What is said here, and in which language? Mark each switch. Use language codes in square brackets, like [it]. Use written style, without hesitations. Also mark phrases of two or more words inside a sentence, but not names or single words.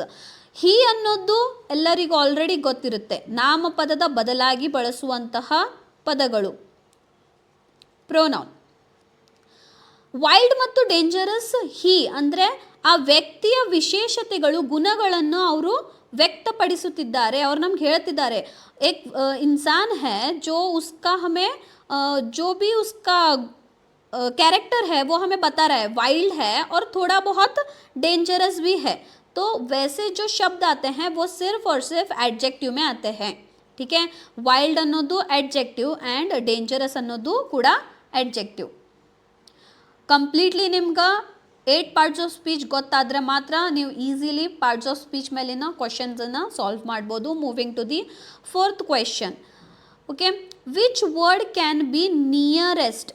[kn] ಹೀ ಅನ್ನೋದು ಎಲ್ಲರಿಗೂ ಆಲ್ರೆಡಿ ಗೊತ್ತಿರುತ್ತೆ, ನಾಮಪದದ ಬದಲಾಗಿ ಬಳಸುವಂತಹ ಪದಗಳು, ಪ್ರೊನೌನ್. ವೈಲ್ಡ್ ಮತ್ತು ಡೇಂಜರಸ್, ಹೀ ಅಂದರೆ ಆ ವ್ಯಕ್ತಿಯ ವಿಶೇಷತೆಗಳು, ಗುಣಗಳನ್ನು ಅವರು ವ್ಯಕ್ತಪಡಿಸುತ್ತಿದ್ದಾರೆ. ಅವ್ರು ನಮ್ಗೆ ಹೇಳ್ತಿದ್ದಾರೆ, [hi] एक इंसान है जो उसका हमें जो भी उसका कैरेक्टर है वो हमें बता रहा है, वाइल्ड है और थोड़ा बहुत डेंजरस भी है. तो वैसे जो शब्द आते हैं वो सिर्फ और सिर्फ एडजेक्टिव में आते हैं. ठीक है, [en] वाइल्ड ಅನ್ನೋದು adjective and dangerous [kn] ಅನ್ನೋದು ಕೂಡ [en] एडजेक्टिव. [kn] ಕಂಪ್ಲೀಟ್ಲಿ ನಿಮ್ಗೆ 8 [en] parts of speech [kn] ಗೊತ್ತಾದರೆ ಮಾತ್ರ ನೀವು [en] easily parts of speech [kn] ಮೇಲಿನ ಕ್ವಶನ್ಸನ್ನು ಸಾಲ್ವ್ ಮಾಡ್ಬೋದು. [en] Moving to the fourth question. Okay, which word can be nearest?